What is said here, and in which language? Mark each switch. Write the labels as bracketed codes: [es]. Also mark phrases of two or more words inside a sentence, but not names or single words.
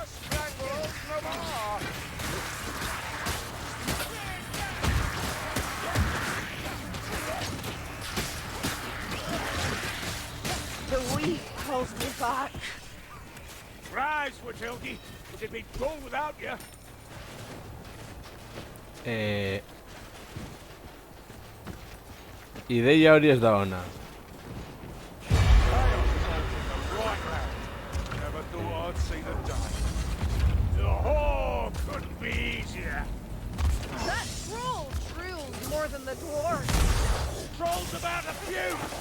[en] Strangles no more! The weak holds me back. Rise, Watilgi! It'd be dull without you! [eu] Ideia hori ez da ona. [en] Right round. Never thought I'd see the day. The whore couldn't be easier. That troll drills more than the dwarves. Trolls about a few!